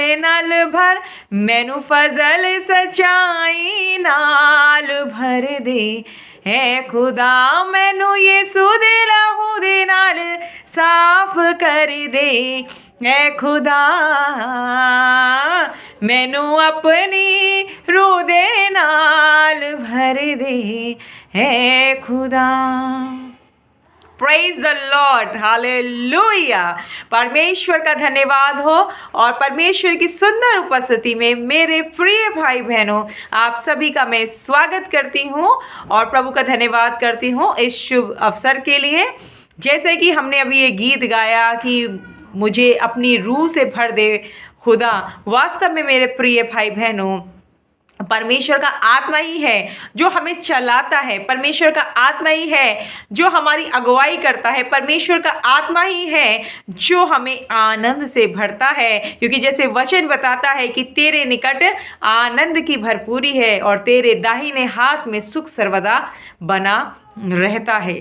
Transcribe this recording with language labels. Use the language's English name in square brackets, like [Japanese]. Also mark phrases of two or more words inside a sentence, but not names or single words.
[Punjabi] ਨਾਲ ਭਰ, ਮੈਨੂੰ ਫ਼ਜ਼ਲ ਸੱਚਾਈ ਨਾਲ ਭਰ ਦੇ ਐ ਖ਼ੁਦਾ, ਮੈਨੂੰ ਯਿਸੂ ਦੇ ਲਹੂ ਦੇ ਨਾਲ ਸਾਫ਼ ਕਰ ਦੇ ਐ ਖ਼ੁਦਾ, ਮੈਨੂੰ ਆਪਣੀ ਰੂਹ ਦੇ ਨਾਲ ਭਰ ਦੇ ਐ ਖ਼ੁਦਾ। [English] Praise the Lord, [Hindi] हालेलुया। परमेश्वर का धन्यवाद हो और परमेश्वर की सुंदर उपस्थिति में मेरे प्रिय भाई बहनों, आप सभी का मैं स्वागत करती हूँ और प्रभु का धन्यवाद करती हूँ इस शुभ अवसर के लिए। जैसे कि हमने अभी ये गीत गाया कि मुझे अपनी रूह से भर दे खुदा, वास्तव में मेरे प्रिय भाई बहनों, परमेश्वर का आत्मा ही है जो हमें चलाता है, परमेश्वर का आत्मा ही है जो हमारी अगुवाई करता है, परमेश्वर का आत्मा ही है जो हमें आनंद से भरता है, क्योंकि जैसे वचन बताता है कि तेरे निकट आनंद की भरपूरी है और तेरे दाहिने हाथ में सुख सर्वदा बना रहता है।